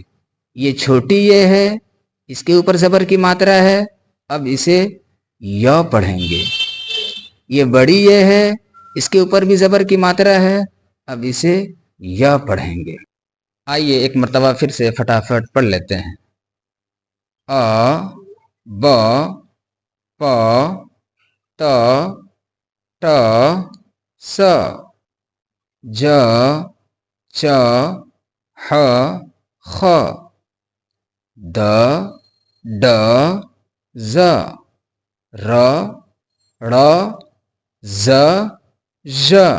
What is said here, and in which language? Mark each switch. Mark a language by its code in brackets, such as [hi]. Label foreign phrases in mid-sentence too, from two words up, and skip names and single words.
[ur] یہ چھوٹی یہ ہے، اس کے اوپر زبر کی ماترا ہے، اب اسے ی پڑھیں گے۔ یہ بڑی یہ ہے، اس کے اوپر بھی زبر کی ماترا ہے، اب اسے ی پڑھیں گے۔ آئیے ایک مرتبہ پھر سے فٹافٹ پڑھ لیتے ہیں۔ ا ب پ ت ٹ س ج چ ح خ د ډ ز ر ړ ز ژ